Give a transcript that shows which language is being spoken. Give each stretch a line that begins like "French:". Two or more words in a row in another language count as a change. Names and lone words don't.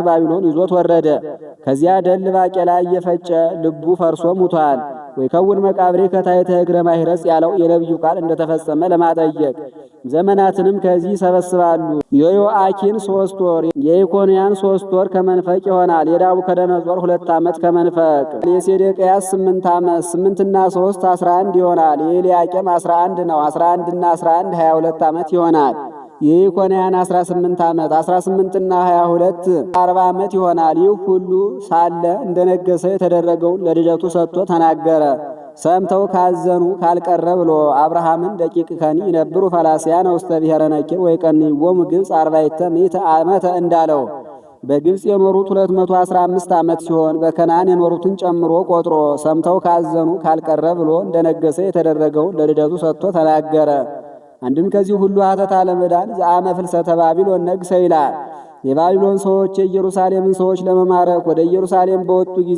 Amharic: ባቢሎን ይዞት ወረደ። ከዚያ ደል ባቄላ እየፈጨ ልቡ ፈርሶ ሙቷል። ወይከውን መቃብሬ ከታሕተ እግረ ማይረጽ ያለው የነቢዩ ቃል እንደተፈጸመ ለማጠየቅ ዘመናትንም ከዚህ ይሰበስባሉ። የዮአኪን 3 ወር የኢኮንያን 3 ወር ከመንፈቅ ይሆናል። የናቡከደነጾር 2 ዓመት ከመንፈቅ። የሴዴቅያስ 8 ዓመት 8ና 3 11 ይሆናል። የኤልያቄም 11 ነው። 11ና 11 22 ዓመት ይሆናል። የኢኮንያን 18 ዓመት 18ና 22 40 ዓመት ይሆናል። ይህ ሁሉ ሳለ እንደነገሰ የተደረገውን ለልደቱ ሰጥቶ ተናገረ። ሰምተው ካዘኑ ካልቀረ ብሎ አብርሃምን
Geez: ደቂቅ ከኒ ይነብሩ ፈላስያን ውስተ ብሔረ ነኪር ወይቀንይዎሙ ግብፅ 40 ዓመተ
Amharic: እንዳለው በግብፅ የኖሩት 215 ዓመት ሲሆን በከናን የኖሩትን ጨምሮ ቆጥሮ ሰምተው ካዘኑ ካልቀረ ብሎ እንደነገሰ የተደረገውን ለልደቱ ሰጥቶ ተናገረ። አንድም ከዚህ ሁሉ ሀተታ ለመዳን
Geez: ዘአመ ፍልሰተ ባቢሎን ነግሰ
Amharic: ይላል። የባቢሎን ሰዎች የኢየሩሳሌምን ሰዎች ለመማረክ ወደ ኢየሩሳሌም በወጡ ጊዜ